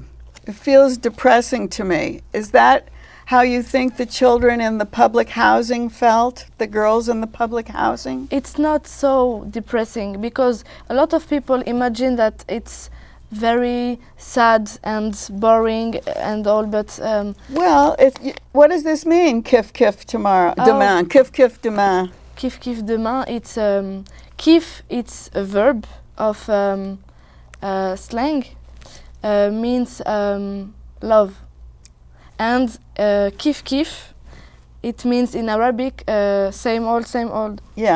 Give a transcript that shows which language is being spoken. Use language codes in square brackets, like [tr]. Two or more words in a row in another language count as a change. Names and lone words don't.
[en] It feels depressing to me. Is that how you think the children in the public housing felt, the girls in the public housing? It's not so depressing, because a lot of people imagine that it's very sad and boring and all, but well, what does this mean? Kif kif tomorrow, demain. Kif kif demain. Kif kif demain. It's kif. It's a verb of slang, means love, and kif kif. It means in Arabic same old, same old. Yeah.